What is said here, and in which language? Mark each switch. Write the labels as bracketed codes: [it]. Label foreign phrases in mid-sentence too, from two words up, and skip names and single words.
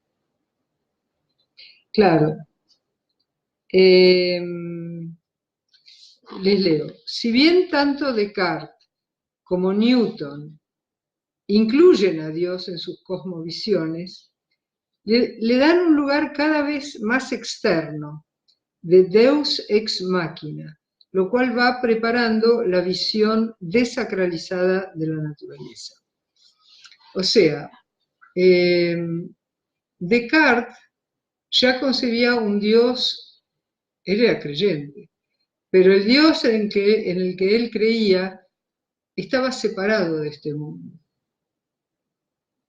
[es] Claro. Les leo. Si bien tanto Descartes como Newton incluyen a Dios en sus cosmovisiones, le dan un lugar cada vez más externo, de [la] Deus ex machina, [es] lo cual va preparando la visión desacralizada de la naturaleza. O sea, Descartes ya concebía un Dios, él era creyente, pero el Dios en el que él creía estaba separado de este mundo.